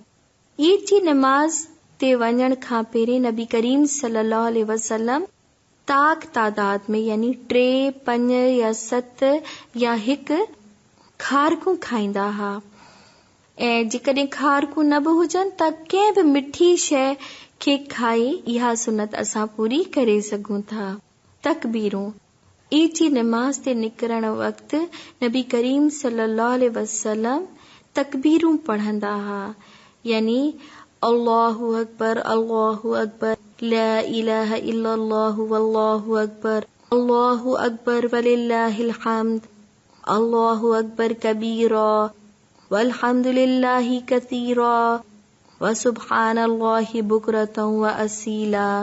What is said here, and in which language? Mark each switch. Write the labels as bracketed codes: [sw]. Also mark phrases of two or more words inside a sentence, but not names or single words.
[sd] ईद जी नमाज़ ते वञण खां पहिरीं नबी करीम [ar] صلى الله عليه وسلم [sd] तादाद में, यानी 3, 5 या 7 या 1 खारकूं खाईंदा हुआ, ऐं जेकॾहिं खारकूं न बि हुजनि त कंहिं बि मिठी शइ खे खाई इहा सुनत असां पूरी करे सघूं था। तकबीरूं, ईद जी नमाज़ ते निकिरण वक़्तु नबी करीम [ar] صلى الله عليه وسلم [sd] तकबीरूं पढ़ंदा हुआ, यानी [ar] الله أكبر الله أكبر لا إله إلا الله والله أكبر الله أكبر ولله الحمد الله أكبر كبيرا والحمد لله كثيرا وسبحان الله بكرة وأصيلا.